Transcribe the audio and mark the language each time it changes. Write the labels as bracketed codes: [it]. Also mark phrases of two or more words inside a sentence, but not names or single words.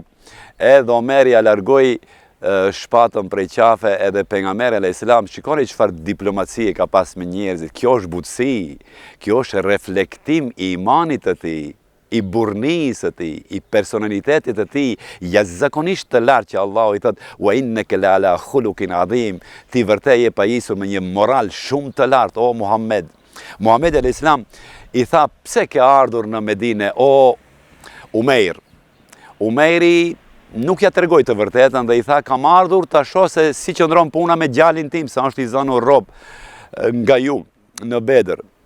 [sq] Edhe Omeri ja largoi shpatën prej qafe, edhe pejgamberi [ar] عليه السلام, [sq] shikoni çfarë diplomacie ka pas me njerëzit. Kjo është butësi, kjo është reflektim i imanit të tij, i burnisë të tij, i personalitetit të tij, jashtëzakonisht të lartë, që Allahu i thotë [ar] وإنك لعلى خلق عظيم, [sq] ti vërtet je pajisur me një moral shumë të lartë, o Muhammed. Muhamedi [ar] عليه السلام [sq] i tha, pse ke ardhur në Medinë, o Umeir? Umeiri nuk ja tregoi të vërtetën dhe i tha, kam ardhur ta shoh se si qëndron puna me djalin tim, se është i zënur rob nga ju në Bedër.